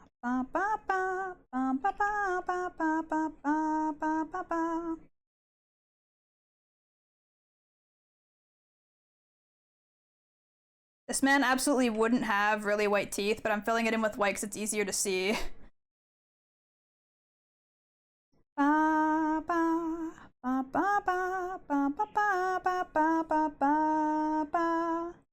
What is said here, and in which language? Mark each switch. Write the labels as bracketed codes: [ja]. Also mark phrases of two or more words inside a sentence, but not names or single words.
[en] Ba ba ba ba ba ba ba ba ba ba ba ba. This man absolutely wouldn't have really white teeth, but I'm filling it in with white because it's easier to see. Ba ba ba ba ba ba ba ba ba ba ba ba ba.